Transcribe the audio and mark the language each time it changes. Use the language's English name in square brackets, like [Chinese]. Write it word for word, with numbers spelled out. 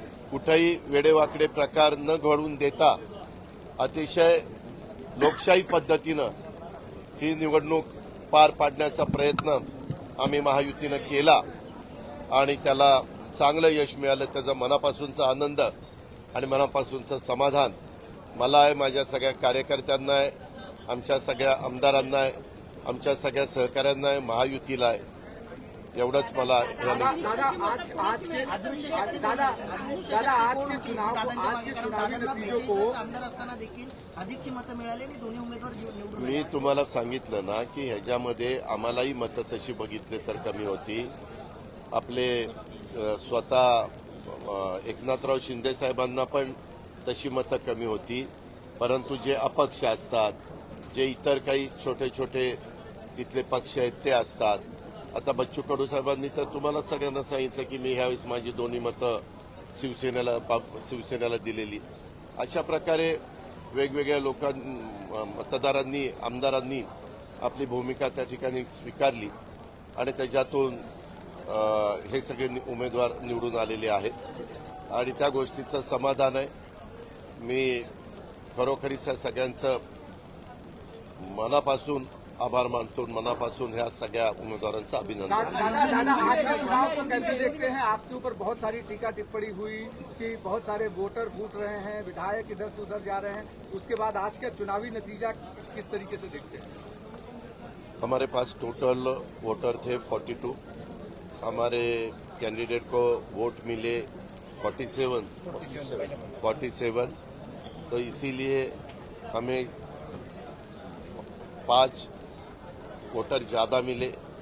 [Marathi] कुठेही वेडेवाकडे प्रकार न घडवून देता अतिशय लोकशाही पद्धतीनं ही निवडणूक पार पाडण्याचा प्रयत्न आम्ही महायुतीनं केला आणि त्याला चांगलं यश मिळालं. त्याचा मनापासूनचा आनंद आणि मनापासूनचं समाधान मला आहे, माझ्या सगळ्या कार्यकर्त्यांना आहे, आमच्या सगळ्या आमदारांना आहे, आमच्या सगळ्या सहकाऱ्यांना आहे, महायुतीला आहे. एवढंच मला या [Hindi] दादा दादा आज आज के दादा दादा आज के चुनाव को- आज के चुनावी नतीजों को [Marathi] बेचाळीस आमदार असताना देखील अधिकची मतं मिळाली आणि दोन्ही उमेदवार जीव- निवडून मी तुम्हाला सांगितलं ना की ह्याच्यामध्ये आम्हालाही मतं तशी बघितले तर कमी होती. आपले अ, स्वतः अ, एकनाथराव शिंदे साहेबांना पण तशी मतं कमी होती, परंतु जे अपक्ष असतात, जे इतर काही छोटे छोटे तिथले पक्ष आहेत ते असतात. आता बच्चू कडू साहेबांनी तर तुम्हाला सगळ्यांना सांगितलं की मी ह्यावेळेस माझी दोन्ही मतं शिवसेनेला बाप- शिवसेनेला दिलेली. अशा प्रकारे वेगवेगळ्या लोकां मतदारांनी, आमदारांनी आपली भूमिका त्या ठिकाणी स्वीकारली आणि त्याच्यातून अ, हे सगळे नि- उमेदवार निवडून आलेले आहेत आणि त्या गोष्टीचं समाधान आहे. मी खरोखरीच या सगळ्यांचं मनापासून आभार मानतो, मनापासून ह्या सगळ्या उमेदवारांचं अभिनंदन दा- करतो. [Hindi] दादा दादा आज का चुनाव को कैसे देखते हैं? आपके ऊपर बहुत सारी टीका टिप्पणी हुई कि बहुत सारे वोटर फूट रहे हैं, विधायक इधर से उधर जा रहे हैं, उसके बाद आज का चुनावी नतीजा किस तरीके से देखते हैं? हमारे पास टोटल वोटर थे बयालीस, हमारे कैंडिडेट को वोट मिले सैंतालीस, सैंतालीस, तो इसीलिए हमें पाँच वोटर ज़्यादा मिले.